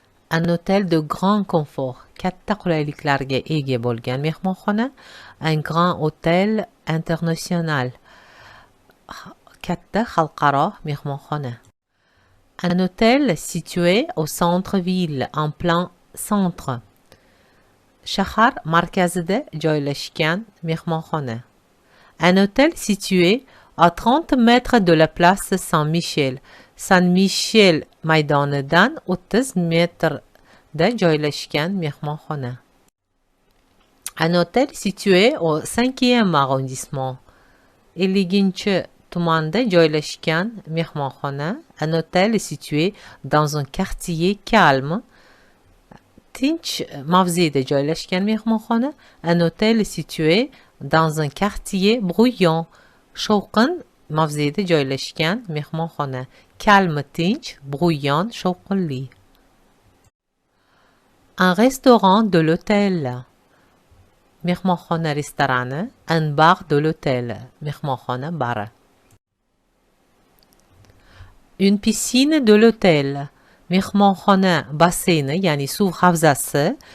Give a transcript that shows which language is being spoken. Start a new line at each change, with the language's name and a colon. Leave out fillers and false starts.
French: Un hôtel de grand confort.
Uzbek: Katta qulayliklarga ega bo'lgan mehmonxona.
French: Un grand hôtel international.
Uzbek: katta xalqaro mehmonxona.
French: Un hôtel situé au centre-ville, en plein centre.
Uzbek: Shahar markazida joylashgan mehmonxona.
French: Un hôtel situé à 30 mètres de la place Saint-Michel.
Uzbek: Saint-Michel maydonidan 30 metrda joylashgan mehmonxona.
French: Un hôtel situé au 5e arrondissement.
Uzbek: 50 tumanda joylashgan mehmonxona.
French: Un hôtel situé dans un quartier calme.
Uzbek: Tinch mavzeda joylashgan mehmonxona.
French: Un hôtel situé dans un quartier bruyant.
Uzbek: Shovqin mavzeda joylashgan mehmonxona.
French: Calme, tinch, bruyant, shovqinli. Un restaurant de l'hôtel.
Uzbek: mehmonxona restorani.
French: Un bar de l'hôtel.
Uzbek: mehmonxona bari.
French: Une piscine de l'hôtel.
Uzbek: mehmonxona basseyni, ya'ni suv havzasi.